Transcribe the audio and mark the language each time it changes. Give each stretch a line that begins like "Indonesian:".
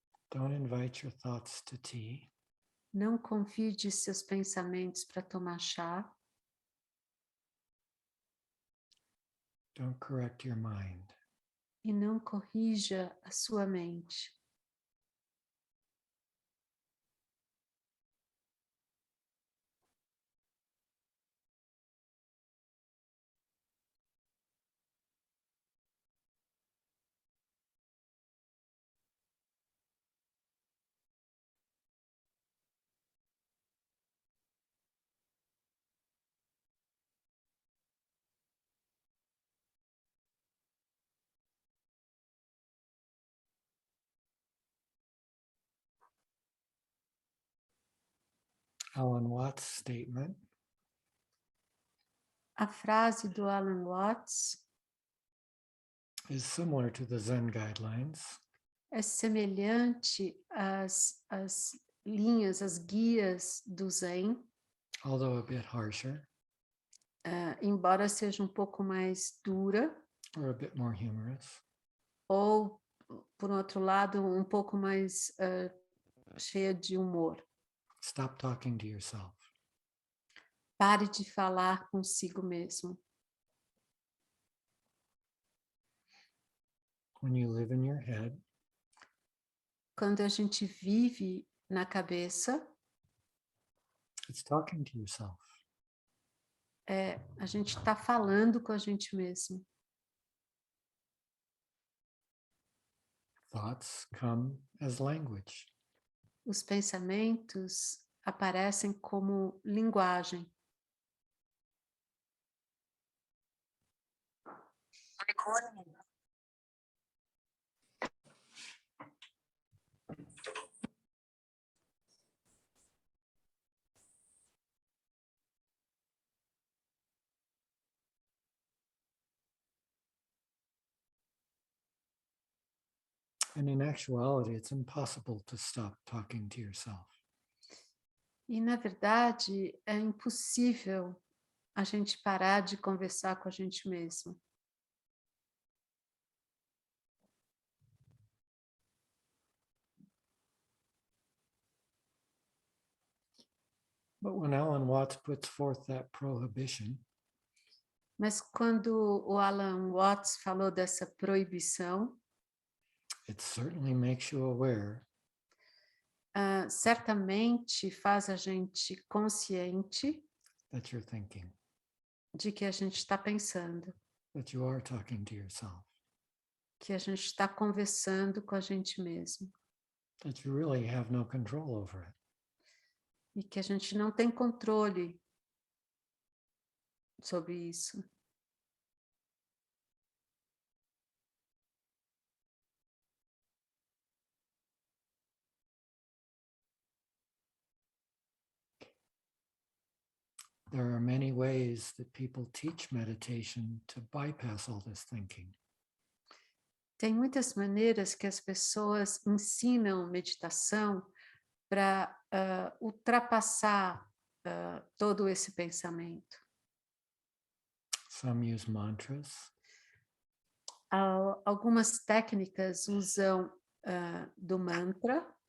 English: Don't invite your thoughts to tea.
Portuguese: Não convide seus pensamentos para tomar chá.
English: Don't correct your mind.
Portuguese: E não corrija a sua mente.
English: Alan Watts' statement.
Portuguese: A frase do Alan Watts
English: is similar to the Zen guidelines.
Portuguese: É semelhante às linhas, às guias do Zen.
English: Although a bit harsher.
Portuguese: Embora seja um pouco mais dura.
English: Or a bit more humorous.
Portuguese: Ou, por outro lado, um pouco mais cheia de humor.
English: Stop talking to yourself.
Portuguese: Pare de falar consigo mesmo.
English: when you live in your head,
Portuguese: Quando a gente vive na cabeça,
English: it's talking to yourself.
Portuguese: a gente está falando com a gente mesmo.
English: Thoughts come as language.
Portuguese: Os pensamentos aparecem como linguagem.
English: And in actuality, it's impossible to stop talking to yourself.
Portuguese: E, na verdade, é impossível a gente parar de conversar com a gente mesmo.
English: But when Alan Watts puts forth that prohibition,
Portuguese: Mas quando o Alan Watts falou dessa proibição,
English: it certainly makes you aware
Portuguese: certamente faz a gente consciente
English: that you're thinking,
Portuguese: de que a gente está pensando,
English: that you are talking to yourself,
Portuguese: que a gente está conversando com a gente mesmo
English: that you really have no control over it.
Portuguese: e que a gente não tem controle sobre isso.
English: There are many ways that people teach meditation to bypass all this thinking.
Portuguese: Tem muitas maneiras que as pessoas ensinam meditação para ultrapassar todo esse pensamento.
English: Some use mantras,
Portuguese: Algumas técnicas usam do mantra,